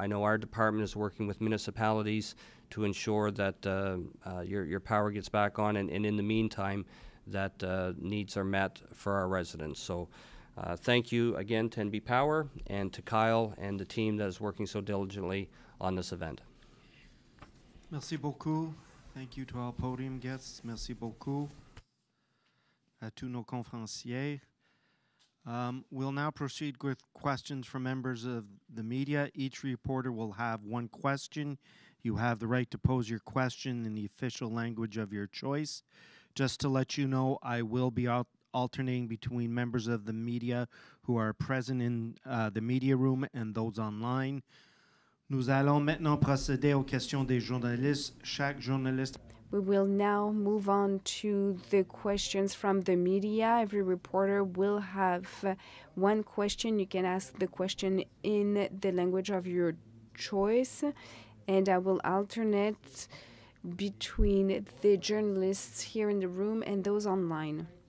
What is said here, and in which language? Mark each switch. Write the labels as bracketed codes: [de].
[en] I know our department is working with municipalities to ensure that your power gets back on, and in the meantime, that needs are met for our residents. So thank you again to NB Power and to Kyle and the team that is working so diligently on this event. [fr] Merci beaucoup. [en] Thank you to all podium guests. [fr] Merci beaucoup à tous nos conférenciers. [en] We'll now proceed with questions from members of the media. Each reporter will have one question. You have the right to pose your question in the official language of your choice. Just to let you know, I will be alternating between members of the media who are present in the media room and those online. [fr] Nous allons maintenant procéder aux questions des journalistes. Chaque journaliste. [en] We will now move on to the questions from the media. Every reporter will have one question. You can ask the question in the language of your choice, and I will alternate between the journalists here in the room and those online.